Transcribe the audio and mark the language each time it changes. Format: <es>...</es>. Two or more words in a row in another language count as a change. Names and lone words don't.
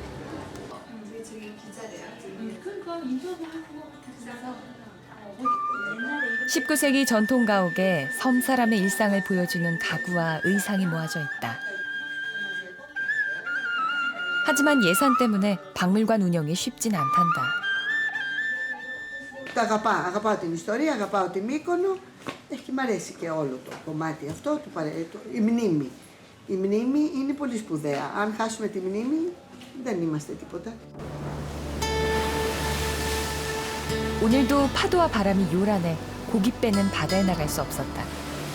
<ko>19세기 전통 가옥에 섬 사람의 일상을 보여주는 가구와 의상이 모아져 있다. 하지만 예산 때문에 박물관 운영이 쉽진 않단다.</ko> <el>Αγαπάω την ιστορία, αγαπάω τη Μύκονο και μ' αρέσει και όλο το κομμάτι αυτό, η μνήμη. Η μνήμη είναι πολύ σπουδαία. Αν χάσουμε τη μνήμη δεν είμαστε τίποτα.</el> <ko>오늘도 파도와 바람이 요란해 고깃배는 바다에 나갈 수 없었다.</ko>